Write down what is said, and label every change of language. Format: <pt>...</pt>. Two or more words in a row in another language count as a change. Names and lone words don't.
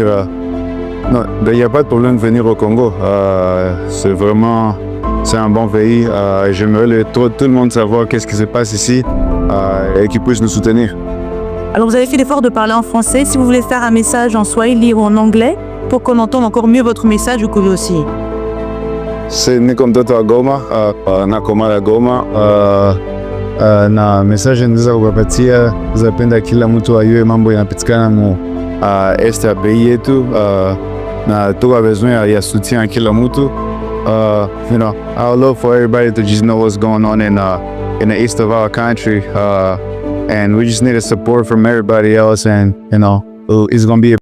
<fr>Non, il n'y a pas de problème de venir au Congo. C'est un bon pays. J'aimerais tout le monde savoir qu'est-ce qui se passe ici et qu'ils puissent nous soutenir. Alors vous avez fait l'effort de parler en français. Si vous voulez faire un message en swahili ou en anglais, pour qu'on entende encore mieux votre message, vous pouvez aussi.</fr> <sw>Niko mtoto wa Goma, nakomala Goma. Na message naweza kuwapatia, zapenda kila mtu ayue mambo yanapitikana este ya pays yetu, na tuko besoin ya</sw> <fr>soutien à</fr> <sw>kila mtu.</sw> <en>You know, I would love for everybody to just know what's going on in the east of our country, and we just need a support from everybody else, and you know, it's gonna be</en>